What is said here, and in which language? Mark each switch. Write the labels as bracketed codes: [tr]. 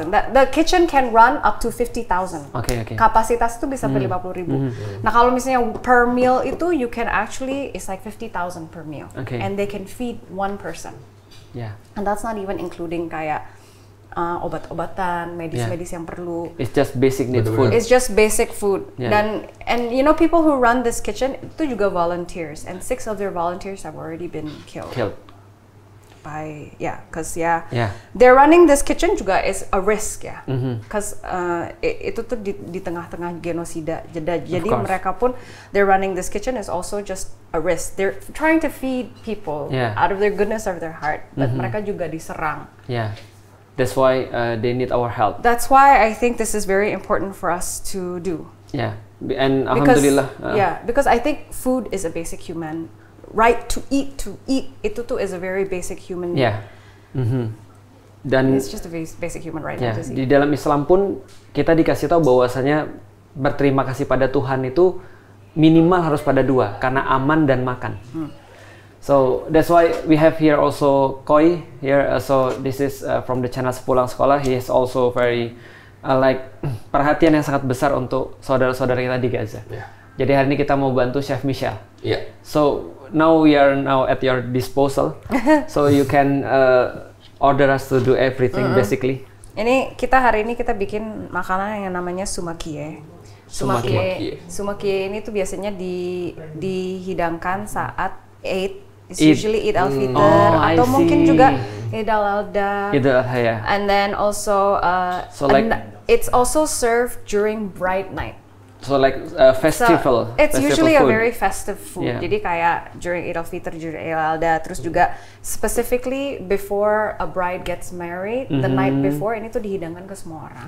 [en] The kitchen can run up to 50,000. Okay. [id] Kapasitas itu bisa sampai 50,000. Nah kalau misalnya [en] per meal itu you can actually it's like 50,000 per meal. And they can feed one person. And that's not even including [id] kayak obat-obatan, medis-medis yang perlu. [en] It's just basic need food. It's just basic food. And you know people who run this kitchen [id] itu juga [en] volunteers, and 6 of their volunteers have already been killed. By because they're running this kitchen juga is a risk because [id] itu tuh di tengah-tengah genosida. Jadi mereka pun [en] they're running this kitchen is also just a risk. They're trying to feed people out of their goodness of their heart, but [id] mereka juga diserang. [en] That's why they need our help. That's why I think this is very important for us to do. And alhamdulillah. Because I think food is a basic human right to eat. [id] Itu tuh [en] is a very basic human. Dan it's just a basic human right. [id] Di dalam Islam pun kita dikasih tahu bahwasanya berterima kasih pada Tuhan itu minimal harus pada 2 karena aman dan makan. [en] So that's why we have here also Koi here. So this is from the channel Sepulang Sekolah. He is also very like [id] perhatian yang sangat besar untuk saudara-saudara kita di Gaza. Jadi hari ini kita mau bantu Chef Michelle. [en] So now we are at your disposal. So you can order us to do everything basically. [id] Ini hari ini kita bikin makanan yang namanya sumakie. Sumakie ini tuh biasanya dihidangkan saat Eid. [en] It's usually Eid al-Fitr [id] atau mungkin juga [en] Eid al-Adha. And then also it's also served during bright night. So like festival. So, it's festival usually food. a very festive food. Yeah. [id] Jadi kayak [en] during Idul Fitr, during Idul Adha, [id] terus juga [en] specifically before a bride gets married, the night before [id] ini tuh dihidangkan ke semua orang.